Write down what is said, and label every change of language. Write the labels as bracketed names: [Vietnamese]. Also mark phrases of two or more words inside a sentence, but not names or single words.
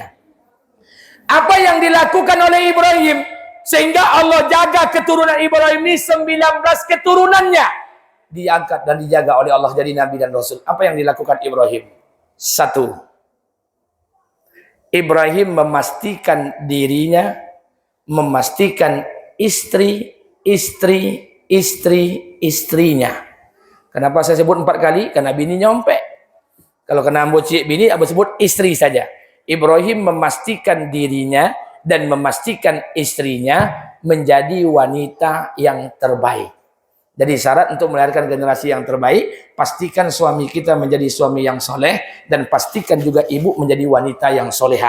[Indonesian] Apa yang dilakukan oleh Ibrahim sehingga Allah jaga keturunan Ibrahim ini 19 keturunannya diangkat dan dijaga oleh Allah jadi nabi dan rasul. Apa yang dilakukan Ibrahim? 1. Ibrahim memastikan dirinya, memastikan istrinya. Kenapa saya sebut 4 kali? [Minangkabau] Karena bini nyompek. Kalau kena ambo cik bini, ambo sebut istri saja. [Indonesian] Ibrahim memastikan dirinya dan memastikan istrinya menjadi wanita yang terbaik. Jadi syarat untuk melahirkan generasi yang terbaik, pastikan suami kita menjadi suami yang soleh, dan pastikan juga ibu menjadi wanita yang soleha.